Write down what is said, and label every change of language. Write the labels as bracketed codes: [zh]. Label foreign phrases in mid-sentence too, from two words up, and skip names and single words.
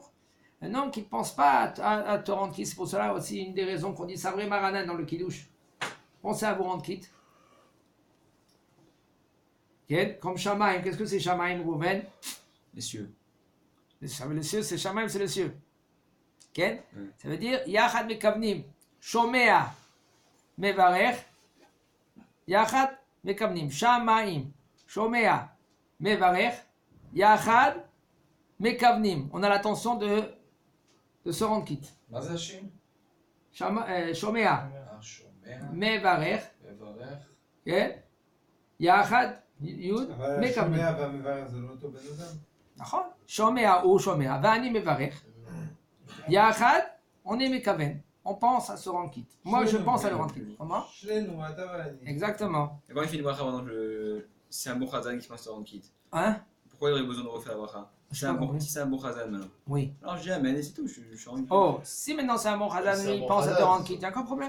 [fr] Un homme qui ne pense pas à te rendre quitte, c'est pour cela aussi une des raisons qu'on dit [he] סברי מרנן [fr] dans le Kiddush. Pensez à vous rendre quitte. Comme Shamaim, qu'est-ce que c'est Shamaim, Rouven? Les cieux. Les cieux, c'est Shamaim, c'est les cieux. Ça veut dire [he] יחד מכוונים, שומע מברך, יחד מכוונים, שמים, שומע מברך, יחד מכוונים. [fr] On a l'intention de se rendre quitte. [he] שומע מברך, יחד יוד מכוונים. נכון? שומע הוא שומע, ואני מברך. יחד, [fr] on est mekaven. On pense à se rendre quitte. Moi, je pense à le rendre quitte. Comment? Exactement. Et quand il fait une bracha, par exemple, c'est un bon chazan qui pense à se rendre quitte. Hein? Pourquoi il aurait besoin de refaire la bracha? Si c'est un bon chazan maintenant. Oui. Alors je dis Amen et c'est tout, je suis rendu quitte. Oh, si maintenant c'est un bon chazan, il pense à te rendre quitte, il n'y a aucun problème.